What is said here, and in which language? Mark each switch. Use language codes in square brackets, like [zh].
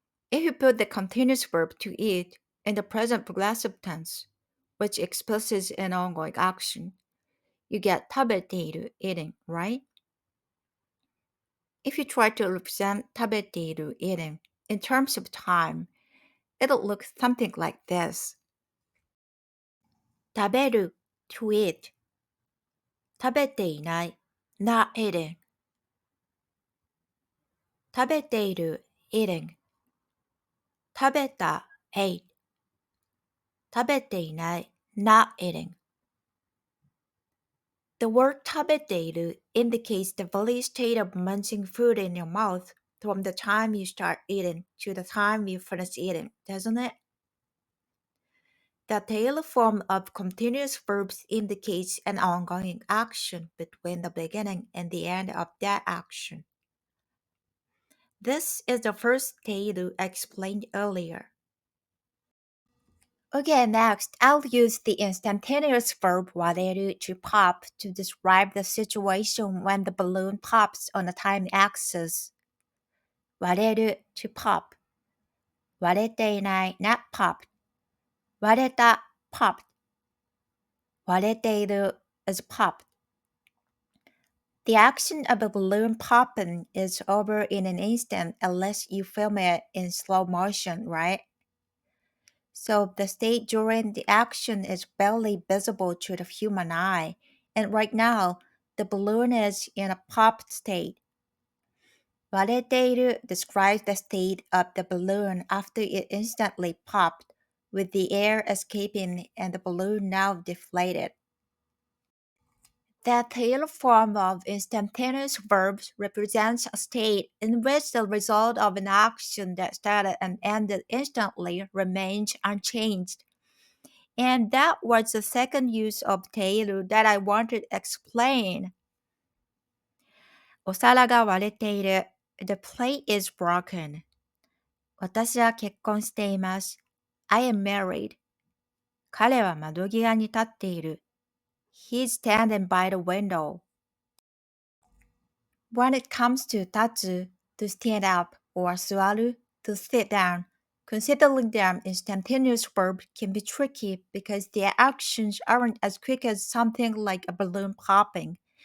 [en] If you put the continuous verb to eat in the present progressive tense, which explicits an ongoing action, you get 食べている eating, right? If you try to represent 食べている eating in terms of time, it'll look something like this. 食べる to eat. 食べていない not eating. 食べている eating. 食べた ate. 食べていない not eating. The word 食べている indicates the very state of munching food in your mouth from the time you start eating to the time you finish eating, doesn't it? The tail form of continuous verbs indicates an ongoing action between the beginning and the end of that action. This is the first tail I explained earlier. Okay, next, I'll use the instantaneous verb 割れる to pop to describe the situation when the balloon pops on the time axis. 割れる to pop. 割れていない not popped. 割れた popped. 割れている is popped. The action of a balloon popping is over in an instant unless you film it in slow motion, right? So the state during the action is barely visible to the human eye, and right now, the balloon is in a popped state. 割れている describes the state of the balloon after it instantly popped, with the air escaping and the balloon now deflated. The tail form of instantaneous verbs represents a state in which the result of an action that started and ended instantly remains unchanged. And that was the second use of tail that I wanted to explain. [ja] お皿が割れている. [en] The plate is broken. [ja] 私は結婚しています. [en] I am married. [ja] 彼は窓際に立っている. [en] He's standing by the window. When it comes to 立つ, to stand up, or 座る, to sit down, considering them instantaneous verbs can be tricky because their actions aren't as quick as something like a balloon popping.